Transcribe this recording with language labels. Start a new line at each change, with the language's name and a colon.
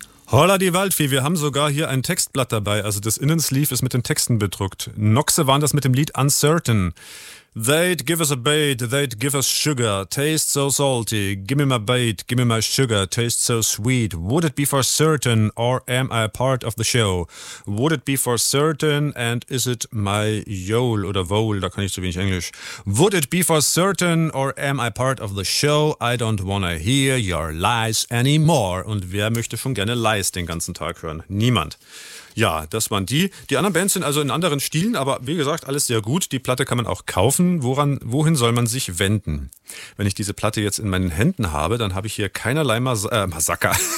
German: Holla die Waldfee, wir haben sogar hier ein Textblatt dabei. Also das Innensleeve ist mit den Texten bedruckt. Noxe waren das mit dem Lied Uncertain.
English: They'd give us a bait, they'd give us sugar, taste so salty. Give me my bait, give me my sugar, taste so sweet. Would it be for certain or am I a part of the show? Would it be for certain and is it my yowl
German: oder
English: vowl?
German: Da kann ich zu wenig Englisch.
English: Would it be for certain or am I part of the show? I don't wanna hear your lies anymore.
German: Und wer möchte schon gerne Lies den ganzen Tag hören? Niemand. Ja, das waren die. Die anderen Bands sind also in anderen Stilen, aber wie gesagt, alles sehr gut. Die Platte kann man auch kaufen. Wohin soll man sich wenden? Wenn ich diese Platte jetzt in meinen Händen habe, dann habe ich hier keinerlei Massaker.